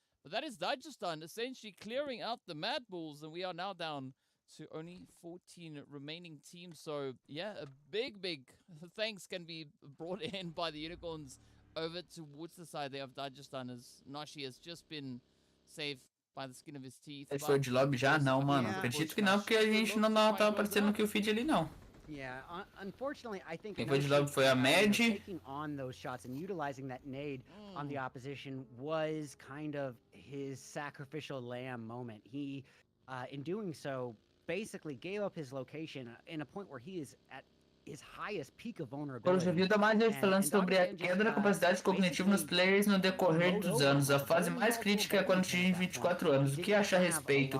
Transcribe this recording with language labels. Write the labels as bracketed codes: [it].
[en] But that is Dagestan essentially clearing out the MadBulls, and we are now down to only 14 remaining teams. So, yeah, a big thanks can be brought in by the Unicorns over towards the side there of Dagestan, as Nashi has just been saved by the skin of his teeth. [pt] Ele foi de lobby já? Não, mano. Acredito que não, porque a gente não tava aparecendo no kill feed ali, não. [en] Yeah, unfortunately, I think [pt] quem foi de lobby foi a Mad. [en] Taking on those shots and utilizing that nade on the opposition was kind of his sacrificial lamb moment. He, in doing so, basically gave up his location in a point where he is at his highest peak of vulnerability. [pt] Eu já vi da mais gente falando sobre a queda da capacidade cognitiva nos players no decorrer dos anos. A fase mais crítica é quando atingem 24 anos. O que acha a respeito?